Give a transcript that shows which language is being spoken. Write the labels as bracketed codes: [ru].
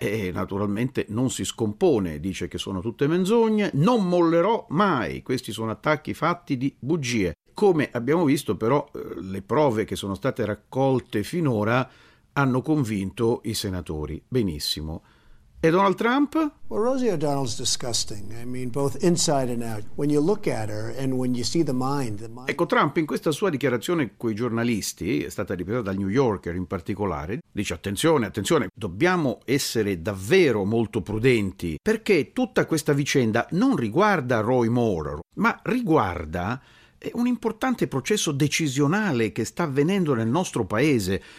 [it] Naturalmente non si scompone, dice che sono tutte menzogne, non mollerò mai, questi sono attacchi fatti di bugie. Come abbiamo visto però, le prove che sono state raccolte finora hanno convinto i senatori. Benissimo. E Donald Trump? [en] Well, Rosie O'Donnell's disgusting. I mean, both inside and out. When you look at her and when you see the mind... [it] Ecco, Trump in questa sua dichiarazione coi giornalisti, è stata ripresa dal New Yorker in particolare, dice attenzione, dobbiamo essere davvero molto prudenti, perché tutta questa vicenda non riguarda Roy Moore, ma riguarda un importante processo decisionale che sta avvenendo nel nostro paese.